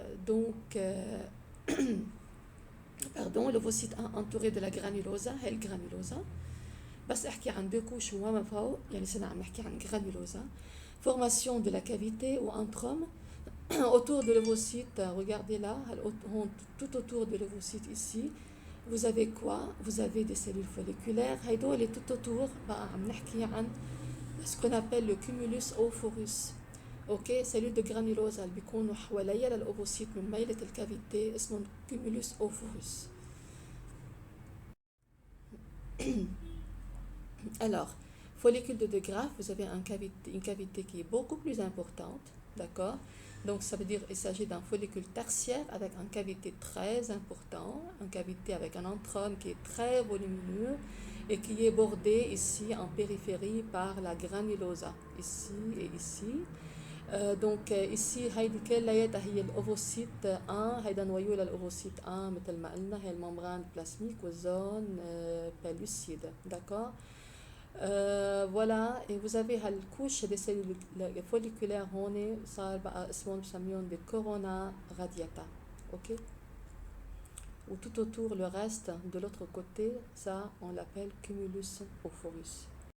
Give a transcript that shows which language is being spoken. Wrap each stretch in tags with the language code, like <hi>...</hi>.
<fr>Donc pardon, l'ovocyte 1 entouré de la granulosa, هي الجرانيولوزا.</fr> <ar>بس احكي عن دو كوش وما فوق يعني سنة عم نحكي عن granulosa.</ar> <fr>Formation de la cavité ou antrum autour de l'ovocyte. Regardez là, tout autour de l'ovocyte ici. Vous avez quoi? Vous avez des cellules folliculaires. هيدول tout autour بقى عم نحكي عن ce qu'on appelle le cumulus ovorus.</fr> <ar>اوكي سيلول دو جرانيلوزا اللي بيكونوا حواليا للاوفوسيت من ميلة الكافيتي اسمهم cumulus ovorus.</ar> <fr>Alors, follicule de De Graaf, vous avez une cavité qui est beaucoup plus importante, d'accord? Donc ça veut dire qu'il s'agit d'un follicule tertiaire avec une cavité très importante, une cavité avec un antrum qui est très volumineux et qui est bordé ici en périphérie par la granulosa, ici et ici.</fr> <ar>Donc ici هيدي كلياتها هي الاوفوسيت 1 هيدا نويو للاوفوسيت 1 مثل ما قلنا هي الممبران بلازميك والزون بالوسيد d'accord.</ar> <fr>Voilà, et vous avez la couche des cellules folliculaires هون صار بقى اسمهم بسميهم des corona radiata, ok. Ou tout autour le reste de l'autre côté ça on l'appelle cumulus ovorus.</fr>